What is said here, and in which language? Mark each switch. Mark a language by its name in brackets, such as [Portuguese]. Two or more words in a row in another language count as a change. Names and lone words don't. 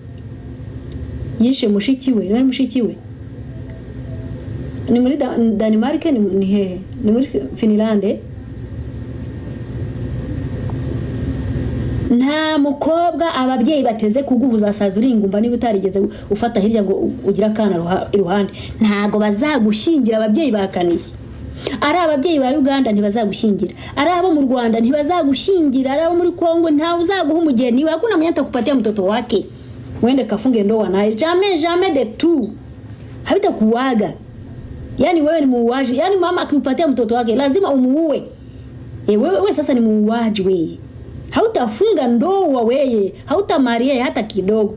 [Kinyarwanda] mushiki we bari mushiki we ni muri Denmark ni hehe ni muri Finland nta mukobwa ababyeyi bateze kugubuza saza uringumba niba utarigeze ufata hirya ngo ugira kana iruhande ntago bazagushingira ababyeyi bakaniye ari ababyeyi ba Uganda ntibazagushingira, ari abo mu Rwanda ntibazagushingira, ari abo muri Kongo nta uzaguha umugeni, [Swahili] hakuna mwenye atakupatia mtoto wake uende kafunge ndoa naye, [French] jamais de tout, [Swahili] habitakuwaga. Yani wewe ni muuaji, yani mama akikupatia mtoto wake lazima umuue. Wewe sasa ni muuaji wewe. Hautafunga ndoa wewe, hautamaria hata kidogo.